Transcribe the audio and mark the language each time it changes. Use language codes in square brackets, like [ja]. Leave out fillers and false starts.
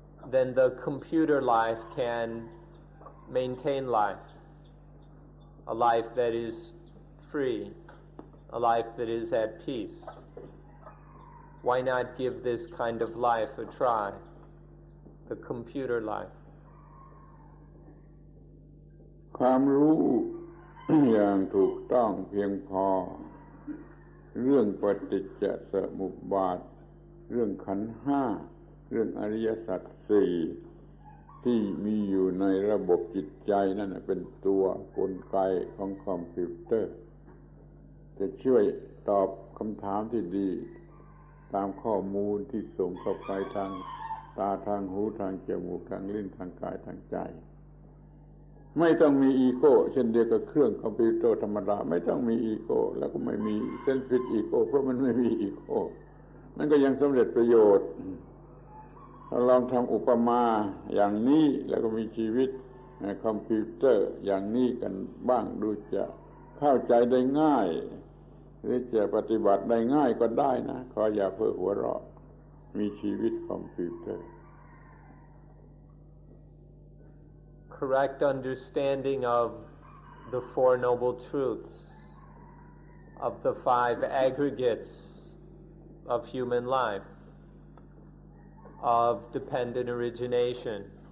[en] then the computer life can maintain life, a life that is free, a life that is at peace. Why not give this kind of life a try, the computer life? [th] ความรู้ อย่างถูกต้องเพียงพอเรื่องปฏิจจสมุปบาทเรื่องขันธ์ห้าเรื่องอริยสัจสี่ที่มีอยู่ในระบบจิตใจนั่นเป็นตัวกลไกของคอมพิวเตอร์จะช่วยตอบคำถามที่ดีตามข้อมูลที่ส่งเข้าไปทางตาทางหูทางจมูกทางลิ้นทางกายทางใจ ไม่ต้องมีอีโก้เช่นเดียวกับเครื่องคอมพิวเตอร์ธรรมดาไม่ต้องมีอีโก้แล้วก็ไม่มีเซลฟิชอีโก้เพราะมันไม่มีอีโก้มันก็ยังสำเร็จประโยชน์เราลองทำอุปมาอย่างนี้แล้วก็มีชีวิตคอมพิวเตอร์อย่างนี้กันบ้างดูจะเข้าใจได้ง่ายหรือจะปฏิบัติได้ง่ายก็ได้นะขออย่าเพ้อหัวเราะมีชีวิตคอมพิวเตอร์ [en] Correct understanding of the Four Noble Truths, of the five aggregates of human life, of dependent origination.